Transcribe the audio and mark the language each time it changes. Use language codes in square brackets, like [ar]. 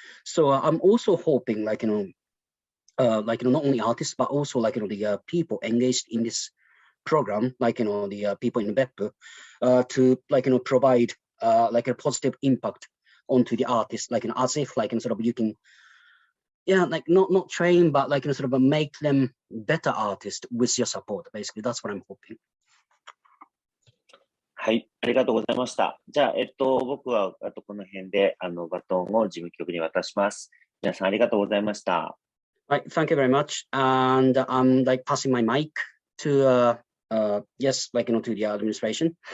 [en] So I'm also hoping, not only artists, but also the people engaged in this program, the people in BEPPU, to provide a positive impact onto the artists, as if sort of you can, yeah, not train, but sort of make them better artists with your support. Basically, that's what I'm hoping. [ja] はい、ありがとうございました。じゃあ、僕はこの辺でバトンを事務局に渡します。皆さんありがとうございました。 [en] Right, thank you very much. And I'm passing my mic to yes, to the administration.